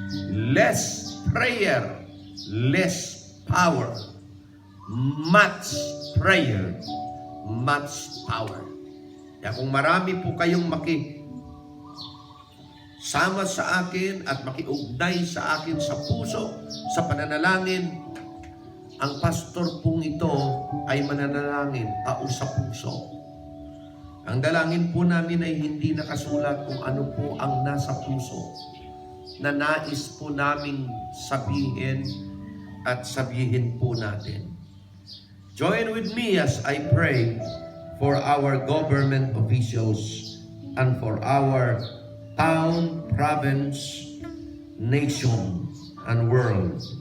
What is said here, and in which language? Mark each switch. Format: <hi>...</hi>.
<en>Less prayer, less power. Much prayer, much power.</en> <tl>Kaya kung marami po kayong sama sa akin at makiugnay sa akin sa puso, sa pananalangin, ang pastor pong ito ay mananalangin tao sa puso. Ang dalangin po namin ay hindi nakasulat kung ano po ang nasa puso na nais po naming sabihin at sabihin po natin.</tl> <en>Join with me as I pray for our government officials and for our town, province, nation, and world.</en>